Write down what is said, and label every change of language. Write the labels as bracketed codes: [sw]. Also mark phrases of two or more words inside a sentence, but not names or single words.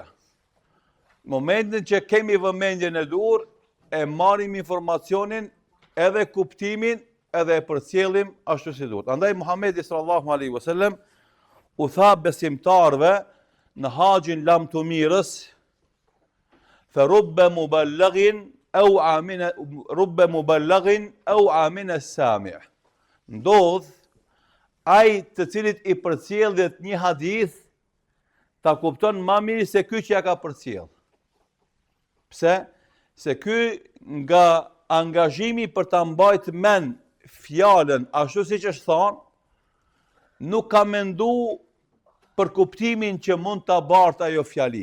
[sq] Momentin që kemi vëmendjen e dur, e marrim informacionin, edhe kuptimin, edhe e përcjellim ashtu si duhet. Andaj Muhamedi [ar] صلى الله عليه وسلم [sq] u tha besimtarve në haxhin lam të mirës, [ar] فرب مبلغ أوعى من سامع'. [sq] Ndodh ai të cilit i përcjellet një hadith ta kupton më mirë se ky që ja ka përcjell. Pse? Se ky nga angazhimi për ta mbajtur mend fjalën ashtu siç është thonë, nuk ka mendu për kuptimin që mund ta bartë ajo fjali.